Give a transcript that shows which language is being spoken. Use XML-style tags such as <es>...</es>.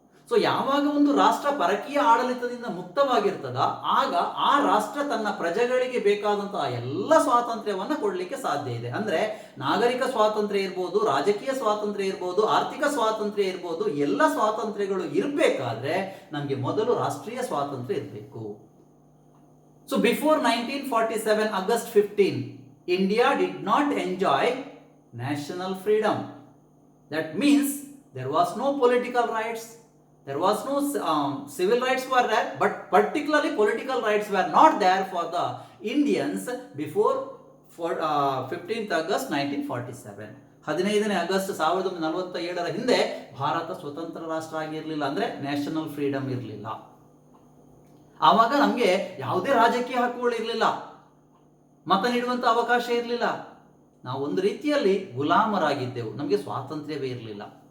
<kn>So ಯಾವಾಗ ಒಂದು ರಾಷ್ಟ್ರ ಪರಕೀಯ ಆಡಳಿತದಿಂದ ಮುಕ್ತವಾಗಿರ್ತದ ಆಗ ಆ ರಾಷ್ಟ್ರ ತನ್ನ ಪ್ರಜೆಗಳಿಗೆ ಬೇಕಾದಂತಹ ಎಲ್ಲ ಸ್ವಾತಂತ್ರ್ಯವನ್ನು ಕೊಡಲಿಕ್ಕೆ ಸಾಧ್ಯ ಇದೆ. ಅಂದ್ರೆ ನಾಗರಿಕ ಸ್ವಾತಂತ್ರ್ಯ ಇರ್ಬೋದು, ರಾಜಕೀಯ ಸ್ವಾತಂತ್ರ್ಯ ಇರ್ಬೋದು, ಆರ್ಥಿಕ ಸ್ವಾತಂತ್ರ್ಯ ಇರ್ಬೋದು, ಎಲ್ಲ ಸ್ವಾತಂತ್ರ್ಯಗಳು ಇರಬೇಕಾದ್ರೆ ನಮಗೆ ಮೊದಲು ರಾಷ್ಟ್ರೀಯ ಸ್ವಾತಂತ್ರ್ಯ ಇರಬೇಕು.</kn> <en>So before 1947 August 15, India did not enjoy national freedom. That means there was no political rights, there was no civil rights were there, but particularly political rights were not there for the Indians before 15th August 1947.</en> <kn>15ನೇ August 1947ರ ಹಿಂದೆ ಭಾರತ ಸ್ವತಂತ್ರ ರಾಷ್ಟ್ರ ಆಗಿರಲಿಲ್ಲ, ಅಂದ್ರೆ national freedom ಇರಲಿಲ್ಲ. ಆವಾಗ ನಮಗೆ ಯಾವುದೇ ರಾಜಕೀಯ ಹಕ್ಕುಗಳು ಇರಲಿಲ್ಲ, ಮತ ನೀಡುವಂತ ಅವಕಾಶ ಇರಲಿಲ್ಲ, ನಾವು ಒಂದು ರೀತಿಯಲ್ಲಿ ಗುಲಾಮರಾಗಿದ್ದೆವು, ನಮಗೆ ಸ್ವಾತಂತ್ರ್ಯವೇ ಇರಲಿಲ್ಲ.</kn>